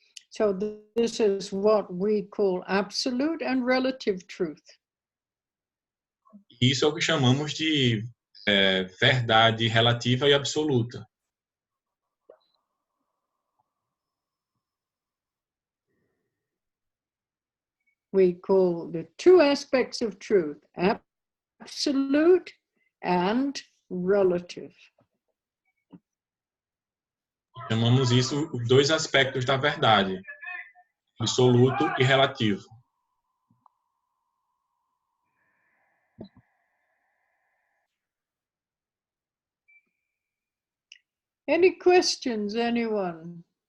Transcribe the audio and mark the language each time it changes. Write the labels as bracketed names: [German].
[English] So this is what we call absolute and relative truth. [Portuguese] Isso é o que chamamos de verdade relativa e absoluta. [English] We call the two aspects of truth, absolute and relative. [Portuguese] Chamamos isso os dois aspectos da verdade, absoluto e relativo. [English] Any questions, anyone?